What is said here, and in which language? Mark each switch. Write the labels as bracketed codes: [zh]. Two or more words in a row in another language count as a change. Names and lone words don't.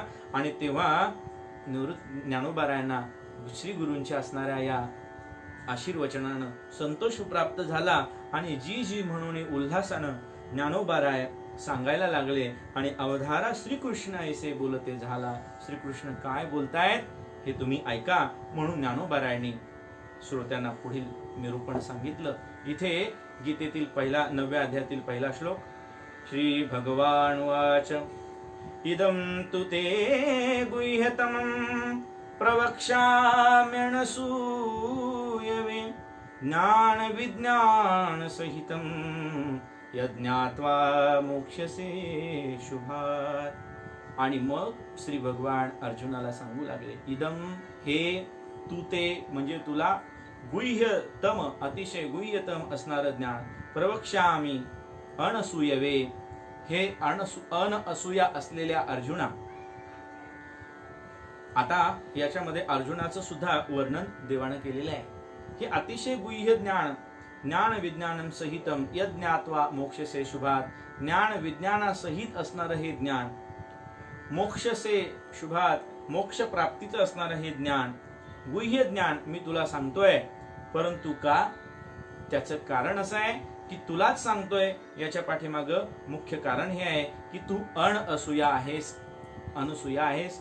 [mr] आणि तेव्हा ज्ञानोबारायांना श्री गुरूंच्या असणाऱ्या या आशीर्वचनानं संतोष प्राप्त झाला आणि जी जी म्हणून उल्हासानं ज्ञानोबाराय सांगायला लागले आणि अवधारा श्रीकृष्ण ऐसे बोलते झाला. श्रीकृष्ण काय बोलतायत हे तुम्ही ऐका म्हणून ज्ञानोबारायांनी श्रोत्यांना पुढील निरूपण सांगितलं. इथे गीतेतील 9व्या अध्यायातील पहिला श्लोक. [sa] श्री भगवान वाच, इदं तु ते गुह्यतमं प्रवक्ष्याम्यनसूयवे, ज्ञान विज्ञान सहितं यज्ञात्वा मोक्षसे शुभात्. [mr] आणि मग श्री भगवान अर्जुनाला सांगू लागले, इदम हे, तू ते म्हणजे तुला, गुह्यतम अतिशय गुह्यतम असणारं ज्ञान, [sa] प्रवक्ष्यामि अनसूयवे, [mr] हे अनसूया असलेल्या अर्जुना. आता याच्यामध्ये अर्जुनाचं सुद्धा वर्णन देवानं केलेलं आहे. हे अतिशय गुह्य ज्ञान, [sa] ज्ञान विज्ञानम सहितम यज्ञात्वा मोक्षसे शुभात, [mr] ज्ञान विज्ञानासहित असणारं हे ज्ञान, [sa] मोक्षसे शुभात, [mr] मोक्ष प्राप्तीचं असणारं हे ज्ञान, गुह्य ज्ञान मी तुला सांगतोय. परंतु का? त्याचं कारण असं आहे की तुलाच सांगतोय, याच्या पाठीमाग मुख्य कारण हे आहे की तू अनसूया आहेस, अनसूया आहेस.